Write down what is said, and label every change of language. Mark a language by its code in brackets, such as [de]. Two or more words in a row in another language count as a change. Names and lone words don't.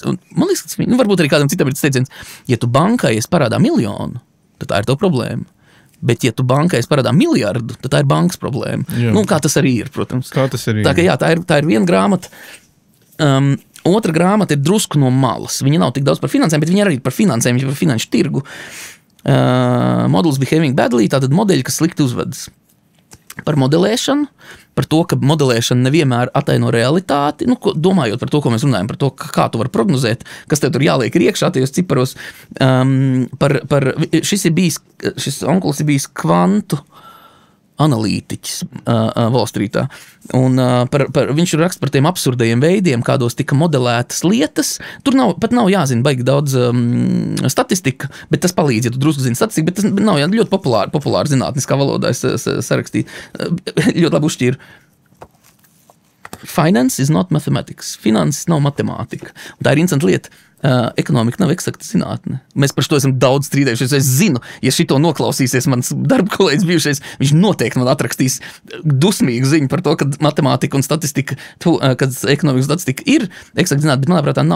[lv] Un man liekas, varbūt arī kādam citam ir tas teiciens, ja tu bankai esi parādā 1 miljonu, tad tā ir tava problēma. Bet, ja tu bankai parādā miljardu, tad tā ir bankas problēma. Jā. Nu, kā tas arī ir, protams. Kā tas arī tā, ka, jā, tā ir viena grāmata. Otra grāmata ir drusku no malas. Viņa nav tik daudz par finansēm, bet viņa ir arī par finansēm, viņa ir par finanšu tirgu. [en] Models behaving badly, [lv] tātad modeļi, kas slikti uzvedas. Par modelēšanu, par to, ka modelēšana nevienmēr ataino realitāti, nu, domājot par to, ko mēs runājam, par to, kā tu vari prognozēt, kas tev tur jāliek ir iekšā tajos ciparos. Šis onkulis ir bijis kvantu analītiķis Wall Streetā. Un viņš raksta par tiem absurdajiem veidiem, kādos tika modelētas lietas. Tur pat nav jāzina baigi daudz statistika, bet tas palīdz, ja tu drusku zini statistiku, bet tas nav ļoti populāri zinātniskā valodā sarakstīt. Ļoti labi uzšķīru. [en] Finance is not mathematics. [lv] Finanses nav matemātika. Un tā ir interesanta lieta. Ekonomika nav eksakta zinātne. Mēs par to esam daudz strīdējušies. Es zinu, ja šito noklausīsies mans darba kolēģis bijušais, viņš noteikti man atrakstīs dusmīgu ziņu par to, ka matemātika un statistika, kad ekonomika un statistika ir eksakta zinātne, bet manuprāt tā nav.